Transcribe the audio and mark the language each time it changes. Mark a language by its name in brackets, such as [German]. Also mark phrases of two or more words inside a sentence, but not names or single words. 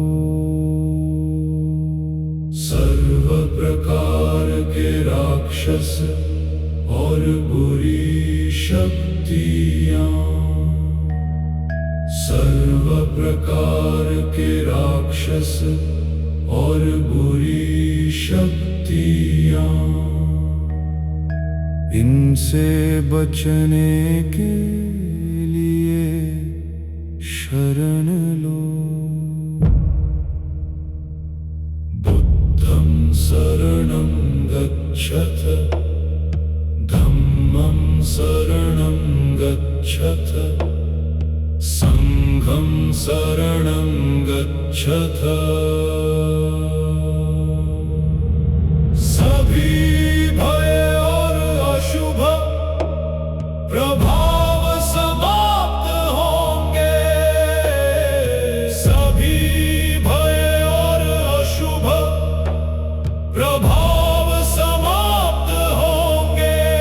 [Hindi] सर्व प्रकार के राक्षस और बुरी शक्तियाँ, सर्व प्रकार के राक्षस और बुरी शक्तियाँ, इनसे बचने के लिए शरण लो। [Pali] बुद्धं शरणं गच्छथ, धम्मं शरणं गच्छथ, संघं शरणं गच्छथ। [Hindi] सभी भय और अशुभ प्रभाव समाप्त होंगे। सभी भय और अशुभ प्रभाव समाप्त होंगे।